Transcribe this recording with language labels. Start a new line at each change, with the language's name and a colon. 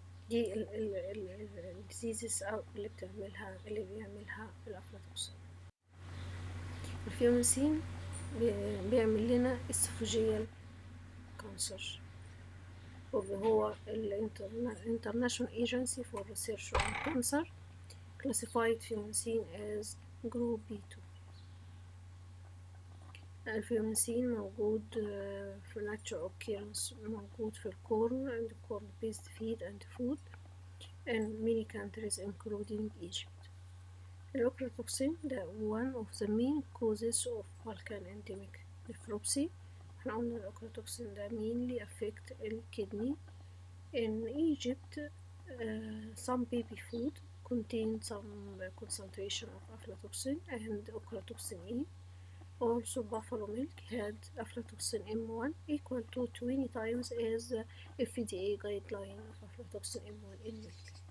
Arabic: دي الديزيزز اللي بيعملها الافلاتوكسين. الفيوميسين بيعمل لنا
English: esophageal cancer، وهو International Agency for Research on Cancer classified fumicin as group B2.
Arabic: الفيوميسين موجود في
English: natural occurrence، موجود في الكورن and corn based feed and food in many countries including Egypt. الأوكراتوكسين ده one of the main causes of Balkan endemic nephropathy.
Arabic: احنا قلنا الأوكراتوكسين ده
English: mainly affect
Arabic: الكدني.
English: In Egypt some baby food contain some concentration of aflatoxin and ochratoxin E. Also, buffalo milk had aflatoxin M1 equal to 20 times as the FDA guideline of aflatoxin M1 in milk.